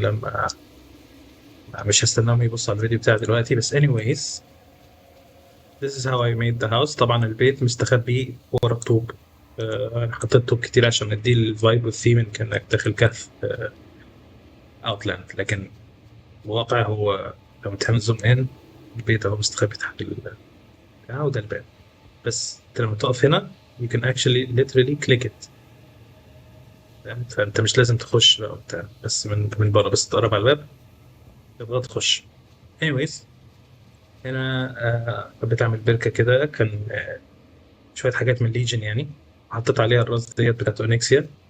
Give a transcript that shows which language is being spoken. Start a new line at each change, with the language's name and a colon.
Arabic: لما مش هستناهم يبصوا على الفيديو بتاعي دلوقتي. بس
English: anyways, this is how I made the house.
Arabic: طبعا البيت مستخبي ورا الطوب. انا حطيت طوب كتير عشان اديه الفايب والثيم ان كانك داخل كهف اوتلاند. لكن الواقع هو لو تعمل زوم ان، البيت اهو مستخبي تحت وده الباب. بس انت لما تقف هنا
English: you can actually literally click it.
Arabic: فاهم؟ فانت مش لازم تخش بقى وبتاع، بس من بره بس تقرب على الباب تبغى تخش. anyways، هنا حبيت اعمل بركه كده. كان شويه حاجات من ليجن يعني، حطيت عليها الراس ديت بتاعت اونكسيا.